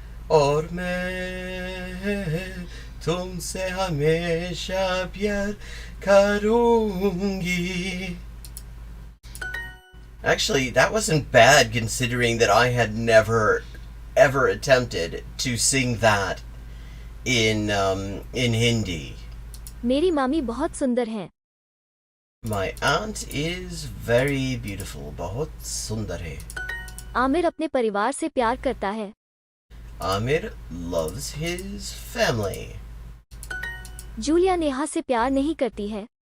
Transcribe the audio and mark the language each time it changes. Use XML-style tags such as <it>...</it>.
<hi>और मैं तुमसे हमेशा प्यार करूंगी.</hi> <en>Actually, that wasn't bad considering that I had never ever attempted to sing that in Hindi.</en> <hi>मेरी मामी बहुत सुंदर हैं.</hi> <en>My aunt is very beautiful.</en> <hi>बहुत सुंदर है. आमिर अपने परिवार से प्यार करता है.</hi> <en>Amir loves his family.</en> <hi>Julia Neha से प्यार नहीं करती है.</hi>